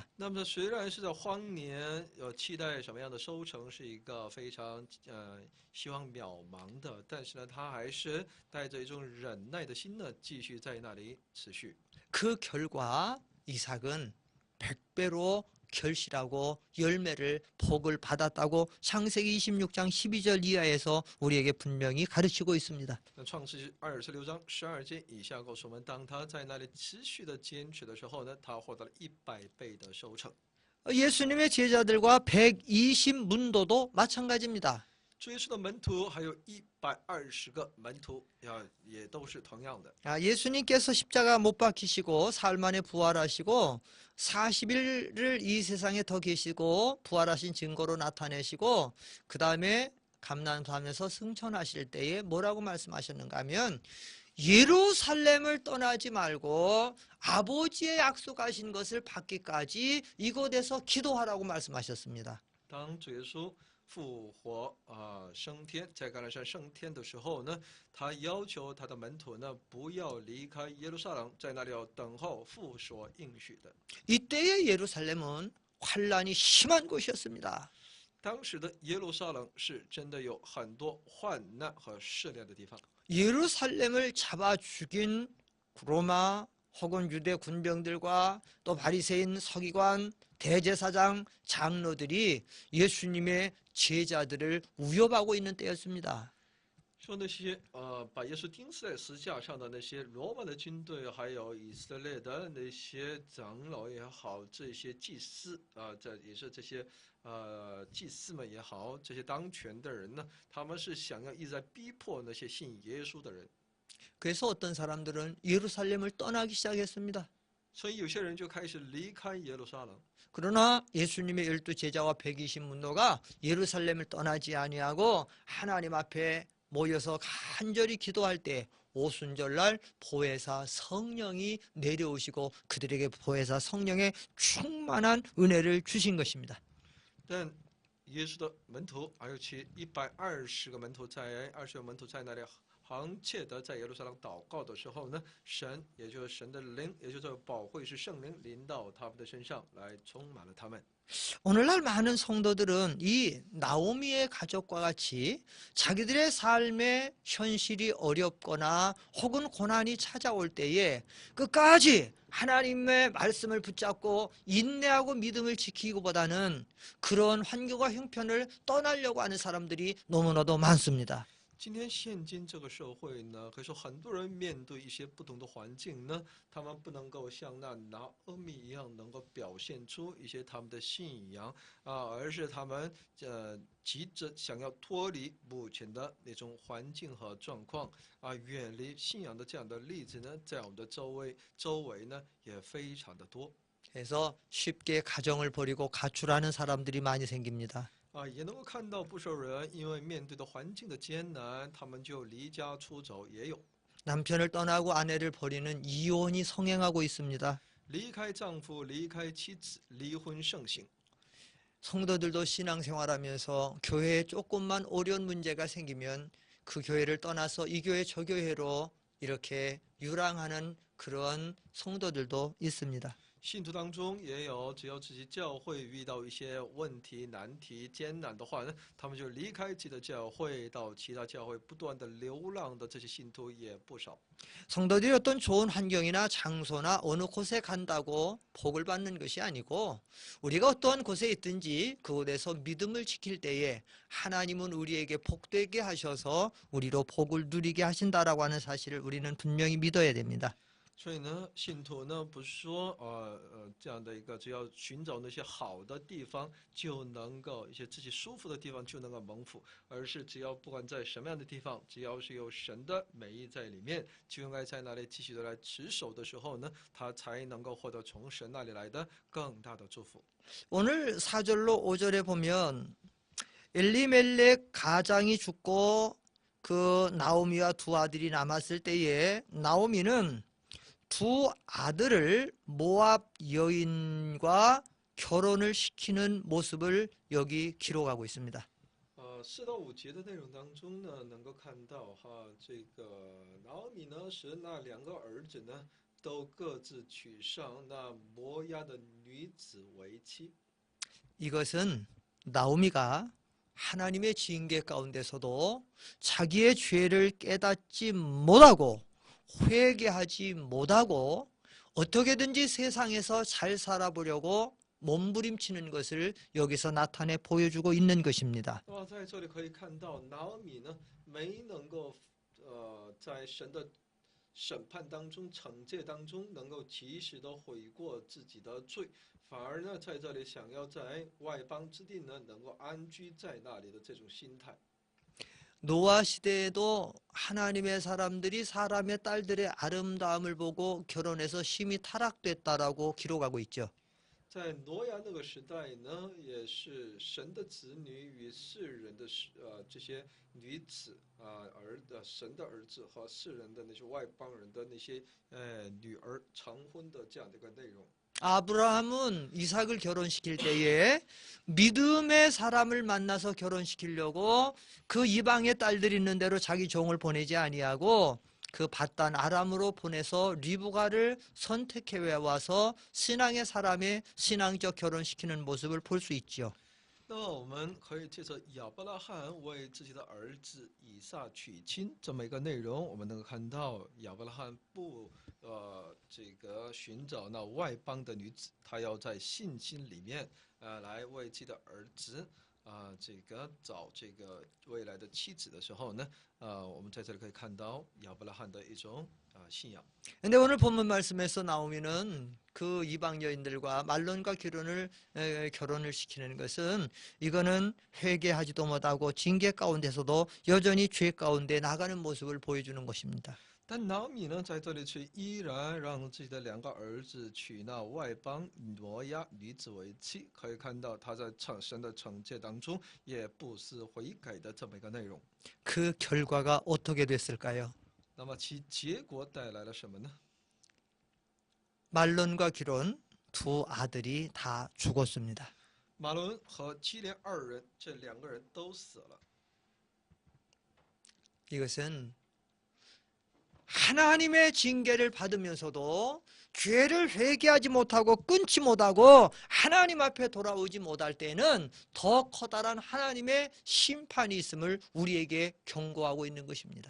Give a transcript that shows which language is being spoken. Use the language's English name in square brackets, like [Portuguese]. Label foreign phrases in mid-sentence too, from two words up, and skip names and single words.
[Chinese] 那么虽然是在荒年，期待什么样的收成是一个非常希望渺茫的，但是呢，他还是带着一种忍耐的心呢，继续在那里持续。 [Korean] 그 결과 이삭은 100배로 결실하고 열매를 복을 받았다고 창세기 26장 12절 이하에서 우리에게 분명히 가르치고 있습니다. [Chinese] 那创世26章12节以下告诉我们，当他在那里持续的坚持的时候呢，他获得了100倍的收成。 [Korean] 예수님의 제자들과 120문도도 마찬가지입니다. [Chinese] 主耶稣的门徒还有120个门徒，也都是同样的。 [Korean] 예수님께서 십자가 못 박히시고 사흘 만에 부활하시고 40일을 이 세상에 더 계시고 부활하신 증거로 나타내시고 그 다음에 감난밤에서 승천하실 때에 뭐라고 말씀하셨는가 하면 예루살렘을 떠나지 말고 아버지의 약속하신 것을 받기까지 이곳에서 기도하라고 말씀하셨습니다. [Chinese] 当主耶稣复活升天，在橄榄山升天的时候呢，他要求他的门徒呢不要离开耶路撒冷，在那里要等候父所应许的。 [Korean] 이때의 예루살렘은 환란이 심한 곳이었습니다. [Chinese] 当时的耶路撒冷是真的有很多患难和试炼的地方。 [Korean] 예루살렘을 잡아 죽인 로마 혹은 유대 군병들과 또 바리새인 서기관 대제사장 장로들이 예수님의 제자들을 위협하고 있는 때였습니다. [Chinese] 说那些把耶稣钉死在十字架上的那些罗马的军队，还有以色列的那些长老也好，这些祭司这也是这些祭司们也好，这些当权的人呢，他们是想要一直在逼迫那些信耶稣的人。 [Korean] 그래서 어떤 사람들은 예루살렘을 떠나기 시작했습니다. [Chinese] 所以有些人就开始离开耶路撒冷。 [Korean] 그러나 예수님의 12제자와 120문도가 예루살렘을 떠나지 아니하고 하나님 앞에 모여서 간절히 기도할 때 오순절날 보혜사 성령이 내려오시고 그들에게 보혜사 성령의 충만한 은혜를 주신 것입니다. [Chinese] 但耶稣的门徒还有其120个门徒在20个门徒在那里恒切的在耶路撒冷祷告的时候呢，神也就是神的灵，也就是保惠师圣灵临到他们的身上来，充满了他们。 [Korean] 오늘날 많은 성도들은 이 나오미의 가족과 같이 자기들의 삶의 현실이 어렵거나 혹은 고난이 찾아올 때에 끝까지 하나님의 말씀을 붙잡고 인내하고 믿음을 지키기보다는 그런 환경과 형편을 떠나려고 하는 사람들이 너무나도 많습니다. [Chinese] 今天现今这个社会呢，可以说很多人面对一些不同的环境呢，他们不能够像那拿阿米一样，能够表现出一些他们的信仰而是他们急着想要脱离目前的那种环境和状况远离信仰的这样的例子呢，在我们的周围呢也非常的多。 [Korean] 그래서 쉽게 가정을 버리고 가출하는 사람들이 많이 생깁니다. [Chinese] 也能够看到不少人因为面对的环境的艰难，他们就离家出走，也有 [Korean] 남편을 떠나고 아내를 버리는 이혼이 성행하고 있습니다. [Chinese] 离开丈夫、离开妻子，离婚盛行。 [Korean] 성도들도 신앙생활하면서 교회에 조금만 어려운 문제가 생기면 그 교회를 떠나서 이 교회 저 교회로 이렇게 유랑하는 그런 성도들도 있습니다. [Chinese] 信徒当中也有，只要自己教会遇到一些问题、难题、艰难的话呢，他们就离开自己的教会，到其他教会不断的流浪的这些信徒也不少。 [Korean] 성도들이 어떤 좋은 환경이나 장소나 어느 곳에 간다고 복을 받는 것이 아니고 우리가 어떠한 곳에 있든지 그곳에서 믿음을 지킬 때에 하나님은 우리에게 복되게 하셔서 우리로 복을 누리게 하신다라고 하는 사실을 우리는 분명히 믿어야 됩니다. [Chinese] 所以呢，信徒呢不是说这样的一个，只要寻找那些好的地方就能够一些自己舒服的地方就能够蒙福，而是只要不管在什么样的地方，只要是有神的美意在里面，就应该在那里继续的来持守的时候呢，他才能够获得从神那里来的更大的祝福。 [Korean] 오늘 4절로 5절에 보면 엘리멜렉 가장이 죽고 그 나오미와 두 아들이 남았을 때에 나오미는 두 아들을 모압 여인과 결혼을 시키는 모습을 여기 기록하고 있습니다. [Chinese] 4 到5节的内容当中呢，能够看到这个拿俄米呢是那2个儿子呢，都各自娶上那摩押的女子为妻。 [Korean] 이것은 나오미가 하나님의 징계 가운데서도 자기의 죄를 깨닫지 못하고 회개하지 못하고 어떻게든지 세상에서 잘 살아보려고 몸부림치는 것을 여기서 나타내 보여주고 있는 것입니다. [Chinese] 在这里可以看到，拿俄米呢没能够在神的审判当中、惩戒当中，能够及时的悔过自己的罪，反而呢在这里想要在外邦之地呢能够安居在那里的这种心态。 [Korean] 노아 시대에도 하나님의 사람들이 사람의 딸들의 아름다움을 보고 결혼해서 심히 타락됐다라고 기록하고 있죠. [Chinese] 在挪亚那个时代呢，也是神的子女与世人的这些女子神的儿子和世人的那些外邦人的那些女儿成婚的这样的一个内容。 [Korean] 아브라함은 이삭을 결혼시킬 때에 믿음의 사람을 만나서 결혼시키려고 그 이방의 딸들이 있는 대로 자기 종을 보내지 아니하고 그 바단 아람으로 보내서 리브가를 선택해 와서 신앙의 사람의 신앙적 결혼시키는 모습을 볼 수 있죠. [Chinese] 那我们可以借着亚伯拉罕为自己的儿子以撒娶亲这么一个内容，我们能够看到亚伯拉罕这个寻找那外邦的女子，他要在信心里面来为自己的儿子这个找这个未来的妻子的时候呢，我们在这里可以看到亚伯拉罕的一种信仰。 [Korean] 근데 오늘 본문 말씀에서 나오미는 그 이방 여인들과 말론과 결혼을 시키는 것은 이거는 회개하지도 못하고 징계 가운데서도 여전히 죄 가운데 나가는 모습을 보여주는 것입니다. [Chinese] 但拿俄米呢，在这里却依然让自己的2个儿子娶那外邦挪亚女子为妻，可以看到他在神的惩戒当中也不思悔改的这么一个内容。 [Korean] 그 결과가 어떻게 됐을까요? [Chinese] 那么其结果带来了什么呢？ [Korean] 말론과 기론 두 아들이 다 죽었습니다. [Chinese] 马伦和基连2人，这2个人都死了。 [Korean] 이것은 하나님의 징계를 받으면서도 죄를 회개하지 못하고 끊지 못하고 하나님 앞에 돌아오지 못할 때는 더 커다란 하나님의 심판이 있음을 우리에게 경고하고 있는 것입니다.